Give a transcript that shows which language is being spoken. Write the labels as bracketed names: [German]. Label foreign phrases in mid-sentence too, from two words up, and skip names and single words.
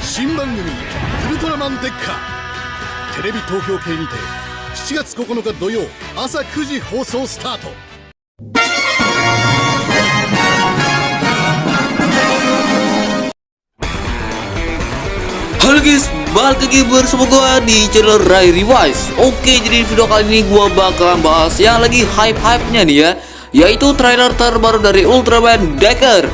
[Japanese] 新番組ウルトラマンデッカテレビ東京系にて7月9日土曜朝9時放送スタート。 [Indonesian] Halo guys, balik lagi bersama gue di channel Rai Rewise. Oke, jadi di video kali ini gue bakalan bahas yang lagi hype-hype-nya nih ya, yaitu trailer terbaru dari Ultraman Decker.